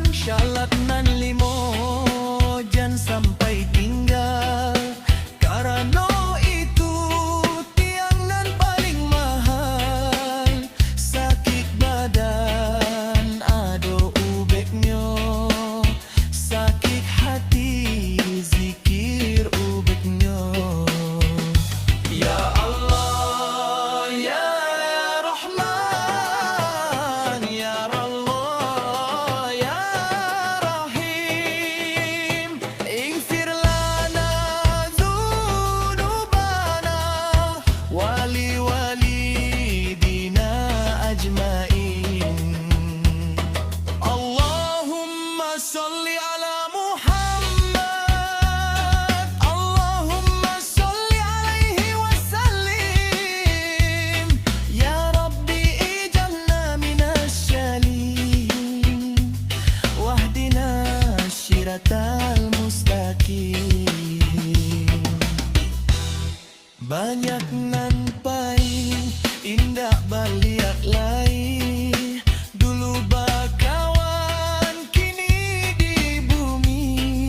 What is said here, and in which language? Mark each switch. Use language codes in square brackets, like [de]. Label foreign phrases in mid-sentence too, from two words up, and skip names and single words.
[min] Syalat nan limo jangan sampai tinggal, karena itu tiang nan paling mahal. Sakit badan ado ubeknya, sakit hati zikir ubeknya. [ar] يا الله، يا رحمن، يا الله، يا رحيم. اغفر لنا ذنوبنا ولوالدينا أجمعين. اللهم صل على محمد، اللهم صل عليه وسلم. يا ربي اجعلنا من الصالحين، واهدنا الصراط المستقيم. [min] Banyak nan paling indah baliak lai, dulu bakawan kini di bumi.